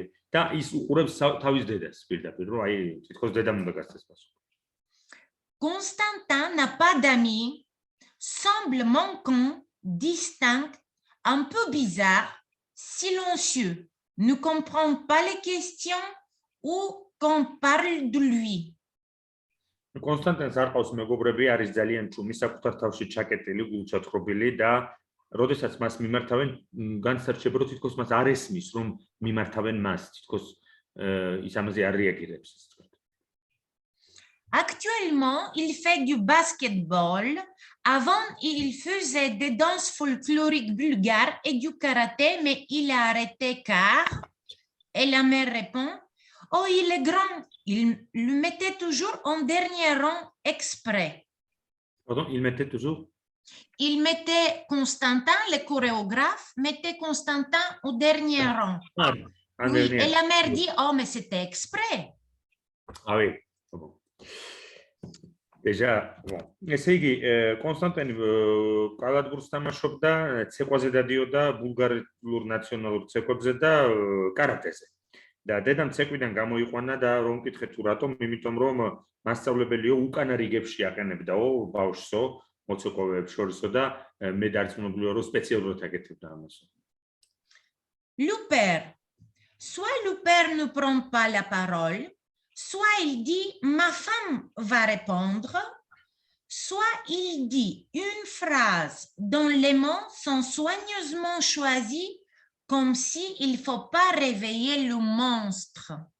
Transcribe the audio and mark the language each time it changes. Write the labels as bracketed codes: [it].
[ka] და ის უყურებს თავის დედას პირდაპირ, რომ აი თითქოს დედამ უნდა გასცეს პასუხი. [fr] Constantin n'a pas d'amis, semble manquant, distinct, un peu bizarre, silencieux, ne comprend pas les questions ou qu'on parle de lui. [ka] კონსტანტინს არ ყავს მეგობრები, არის ძალიან ჩუმი, საკუთარ თავში ჩაკეტილი, გულჩათხრობილი და როდესაც მას მიმართავენ, განსარჩება, რომ თითქოს მას არ ესმის, რომ მიმართავენ მას, თითქოს ის ამაზე არ რეაგირებს. [fr] Actuellement, il fait du basketball. Avant, il faisait des danses folkloriques bulgares et du karaté, mais il a arrêté car, et la mère répond, oh, il est grand. Il le mettait toujours en dernier rang exprès. Pardon, il mettait toujours? Il mettait Constantin, le chorégraphe, mettait Constantin au dernier rang. Oui, et la mère dit, oh, mais c'était exprès. Ah oui, bon. Déjà, bon. [ka] ესე იგი, კონსტანტინი კალათბურთს თამაშობდა, ცეკვაზე დადიოდა ბულგარულ ნაციონალურ ცეკვებზე და კარატეზე. და დედამ ცეკვიდან გამოიყვანა და რომ მკითხე თუ რატომ, იმიტომ რომ მასწავლებელიო უკანა რიგებში აყენებდაო ბავშვსო, მოცეკვავეებს შორისო და მე არც მნობლიო რომ სპეციალურად აკეთებდა ამასო. [fr] Le père. Soit le père ne prend pas la parole, soit il dit « ma femme va répondre », soit il dit une phrase dont les mots sont soigneusement choisis comme s'il ne faut pas réveiller le monstre.